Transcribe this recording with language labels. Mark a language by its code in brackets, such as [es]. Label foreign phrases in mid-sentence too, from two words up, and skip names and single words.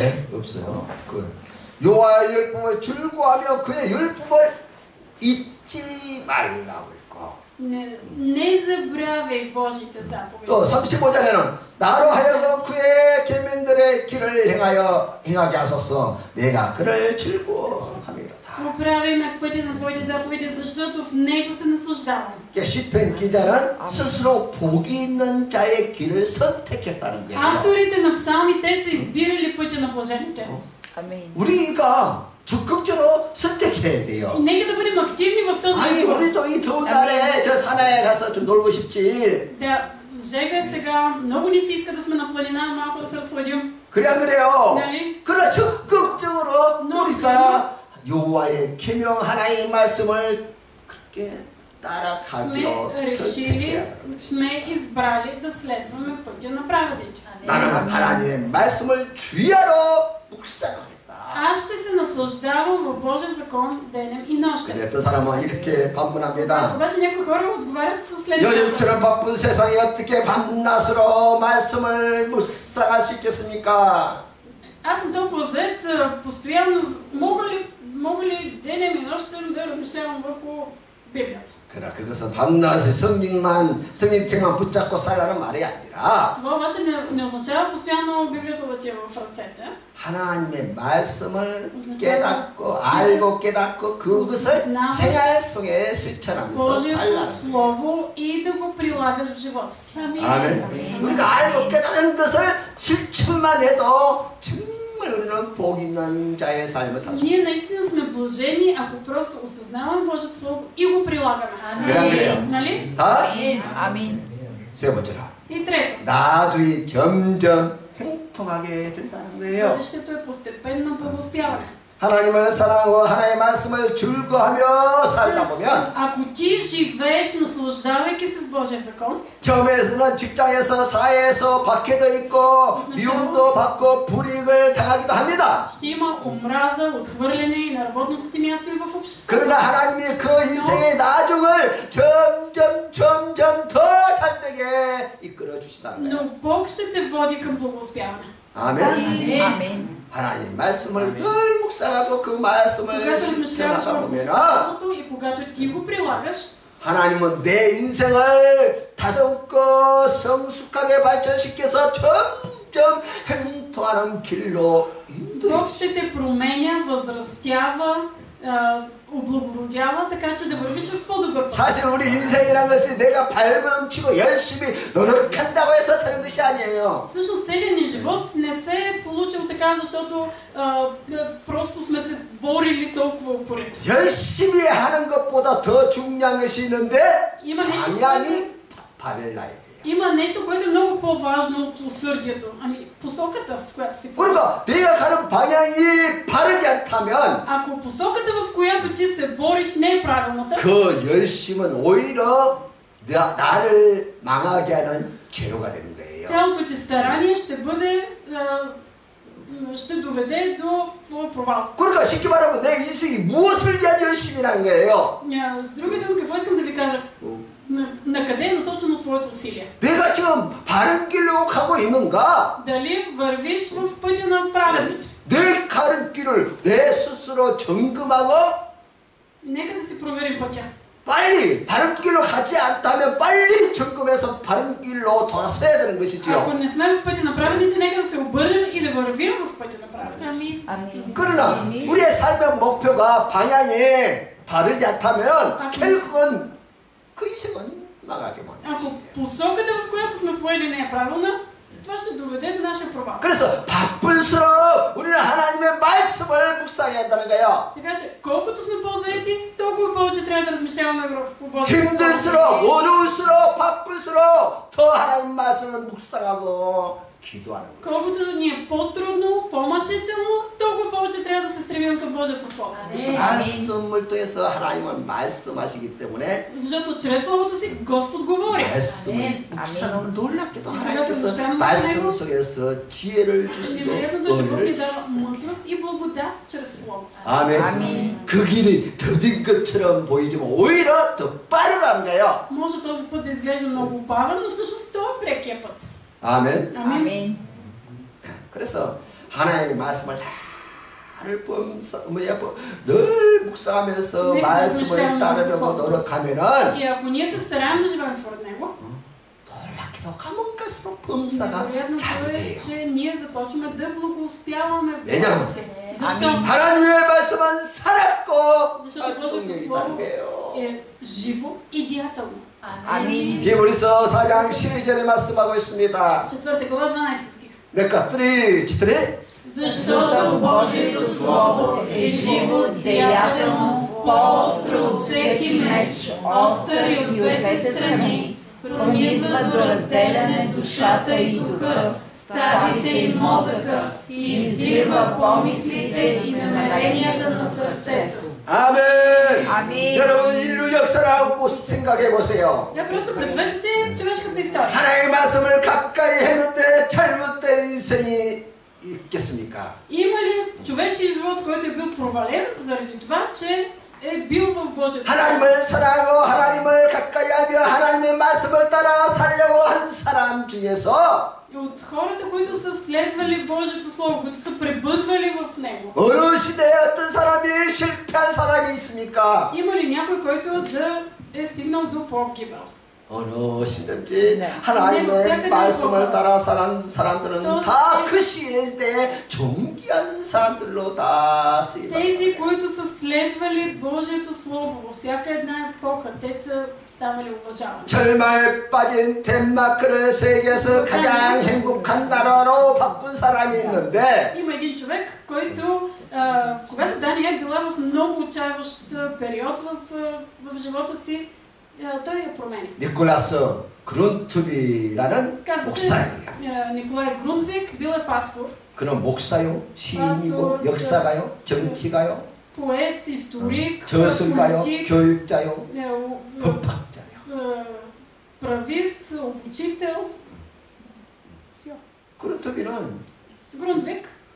[ko] 없네. 없어요. 그 여호와의 율법을 즐거워하며 그의 율법을 잊지 말라고 했고 [bg] Не забравяй Божите заповеди. [ko] 또 35절에는 나로 하여금 그의 계명들의 길을 행하게 하소서 내가 그를 즐거워함이로다. [bg] Поправяй ме в пътя на Твоите заповеди, защото в него се наслаждавам. [ko] 시편 기자는 스스로 복이 있는 자의 길을 선택했다는 거예요. [bg] Авторите на псалми, те са избирали пътя на блажените. [ko] 우리가 적극적으로 선택해야 돼요. [bg] И нека да бъдем активни в този [ko] 아니 [bg] избор. [ko] 우리도 이 더운 날에 저 산에 가서 좀 놀고 싶지. [bg] Да, Жега сега много ни се иска да сме на планина, малко да се разхладим. [ko] 그래 안 그래요? [bg] Нали? [ko] 그러나 적극적으로 우리가 여호와의 계명 하나의 말씀을 그렇게 따라가기로 [bg] Сме решили, [ko] 선택해야 합니다. [bg] сме избрали да следваме пътя на праведните. [ko] 나는 하나님의 말씀을 주야로 묵상하겠다. [bg] Аз ще се наслаждавам в Божия закон денем и нощем. [ko] 근데 어떤 사람은 이렇게 반문합니다. [bg] Обаче някои хора отговарят със следното. [ko] 요즘처럼 바쁜 세상에 어떻게 밤낮으로 말씀을 묵상할 수 있겠습니까? [bg] Аз съм толкова зает, постоянно мога ли денем и нощем да размишлявам върху Библията. [ko] 그러나 그것은 밤낮에 성경책만 붙잡고 살라는 말이 아니라 [bg] Това обаче не означава постоянно Библията да ти е в ръцете. [ko] 하나님의 말씀을 깨닫고 알고 깨닫고 그것을 생활 속에 실천하면서 [bg] Божието [ko] 살라는 [bg] Слово и да го прилагаш в живота си. [ko] 아멘. 우리가 알고 깨닫는 것을 실천만 해도 정말 우리는 복 있는 자의 삶을 살 수 [bg] Ние [ko] 있어요. [bg] наистина сме блажени, ако просто осъзнаваме Божието Слово и го прилагаме. [ko] 그래요. [bg] Нали? [ko] 다? 아멘. 세 번째로 [bg] И трето. [ko] 나중에 점점 행통하게 된다는 거예요. [bg] Бъдещето е постепенно благоуспяване. [ko] 하나님을 사랑하고 하나님의 말씀을 즐거워하며 살다 보면 [bg] Ако ти живееш, наслаждавайки се в Божия закон, [ko] 처음에는 직장에서 사회에서 박해도 있고 미움도 받고 불이익을 당하기도 합니다. [bg] ще има омраза, отхвърляне и на работното ти място и в обществото. [ko] 그러나 하나님이 그 인생의 나중을 점점 더 잘되게 이끌어 주시다는 거예요. [bg] Но Бог ще те води към благоуспяване. [ko] 아멘. 아멘. 하나님 말씀을 늘 묵상하고 그 말씀을 [bg] Когато размишляваш [ko] 실천하다 [bg] върху [ko] 보면 [bg] Словото и когато ти го прилагаш, [ko] 하나님은 내 인생을 다듬고 성숙하게 발전시켜서 점점 행통 형통하는 길로 인도해 [bg] Бог ще те променя, възрастява, облагородява, така че да вървиш в по-добър път. [ko] 사실 우리 인생이란 것이 내가 발버둥치고 열심히 노력한다고 해서 되는 것이 아니에요. [bg] Всъщност целият ни живот не се е получил така, защото просто сме се борили толкова упорито. [ko] 열심히 하는 것보다 더 중요한 것이 있는데 [bg] Има нещо, [ko] 방향이 바를라야 돼요. [bg] има нещо, което е много по-важно от усърдието. Ами, посоката, в която си. [ko] 그러니까 내가 가는 방향이 바르지 않다면 [bg] Ако посоката, в която ти се бориш, не е правилната, [ko] 그 열심은 오히려 나를 망하게 하는 재료가 되는 거예요. [bg] цялото ти старание ще бъде, ще доведе до твоя провал. [ko] 그러니까 쉽게 말하면 내 인생이 무엇을 위한 열심이라는 거예요. [bg] С други думи, какво искам да ви кажа? На къде е насочено твоето усилие? [ko] 내가 지금 바른 길로 가고 있는가? [bg] Дали вървиш в пътя на праведните? [ko] 내 가는 길을 내 스스로 점검하고 [bg] Нека да си проверим пътя. [ko] 빨리 바른 길로 가지 않다면 빨리 점검해서 바른 길로 돌아서야 되는 것이지요. [bg] Ако не сме в пътя на праведните, нека да се обърнем и да вървим в пътя на праведните. [ko] 아멘. 아멘. 그러나 우리의 삶의 목표가 방향이 바르지 않다면 결국은 그 인생은 나가게 만들어요. [bg] Ако посоката, в която сме поели, не е правилна, това ще доведе до нашия провал. [ko] 그래서 바쁠수록 우리는 하나님의 말씀을 묵상해야 한다는 거예요. [bg] Така че, колкото сме по-заети, толкова повече трябва да размишляваме по Божието Слово. [ko] 힘들수록 어려울수록 바쁠수록 더 하나님 말씀을 묵상하고 기도하는 거예요. [bg] Колкото ни е по-трудно, по-мъчително, толкова повече трябва да се стремим към Божието Слово. [ko] 말씀을 통해서 하나님은 말씀하시기 때문에 [bg] Защото чрез Словото си Господ говори. [ko] 말씀을 묵상하면 놀랍게도 하나님께서 말씀 속에서 지혜를 주시고 [bg] Невероятното, че Бог ни [ko] 은혜를 [bg] дава мъдрост и благодат чрез Словото. [ko] 아멘. 아멘. 그 길이 더딘 것처럼 보이지만 오히려 더 빠르다는 거예요. [bg] Може този път да изглежда много бавен, но всъщност това е прекия път. [ko] 아멘. [bg] Амин. [ko] 아멘. 그래서 하나님의 말씀을 늘 묵상하면서 네, 말씀을 따르려고 노력하면은 [bg] И ако ние се стараем да живеем според него, [ko] 놀랍게도 가면 갈수록 범사가 [bg] невероятното [ko] 잘 [bg] е, [ko] 돼요. [bg] че ние започваме да благоуспяваме в [ko] 왜냐하면 [bg] Бога си. Защо? [ko] 하나님의 말씀은 살았고 [bg] Защото Божието [ko] 활동력이 [bg] Слово [ko] 있다는 거예요. [bg] е живо и деятелно. [ko] 아멘. 히브리서 4장 12절에 말씀하고 있습니다. [bg] 4 глава 12 стих. [ko] 내가 3, 4 [bg] Защото Божието Слово е живо, деятелно, по-остро от всеки меч, остър и от двете страни, пронизва до разделяне душата и духа, ставите и мозъка, и издирва помислите и намеренията на сърцето. [ko] 아멘. 아멘. 여러분 인류 역사를 한번 생각해 보세요. [bg] Просто представете си човешката история. [ko] 하나님의 말씀을 가까이 했는데 잘못된 인생이 있겠습니까? [bg] Има ли човешки живот, който е бил провален заради това, че е бил в Божието? [ko] 하나님을 사랑하고 하나님을 가까이 하며 하나님의 말씀을 따라 살려고 한 사람 중에서 [bg] От хората, които са следвали Божието Слово, които са пребъдвали в него. [ko] 어느 시대에 어떤 사람이 실패한 사람이 있습니까? [bg] Има ли някой, който да е стигнал до погибел? [ko] 어느 시대인지 네. 하나님의 말씀을 따라 사는 사람들은 또 다 그 시대에 존귀한 사람들로 다 쓰인다. [bg] Тези, които са следвали Божието Слово във всяка една епоха, те са ставали уважавани. [ko] 절망에 빠진 덴마크를 세계에서 가장 행복한 나라로 바꾼 사람이 있는데 [bg] Има един човек, който, когато Дания е била в много отчаяващ период в живота си, той я промени. [ko] 니콜라스 그룬트비라는 [bg] Казва се [ko] 목사예요. [bg] Николай Грундвик, бил е пастор, [ko] 그는 목사요, 시인이고 역사가요, 정치가요, [bg] поет, историк, [ko] 저술가요, [bg] политик, [ko] 교육자요, [bg] е, [ko] 법학자요. [bg] правист, обучител. [ko] 그룬트비는 [bg] Грундвик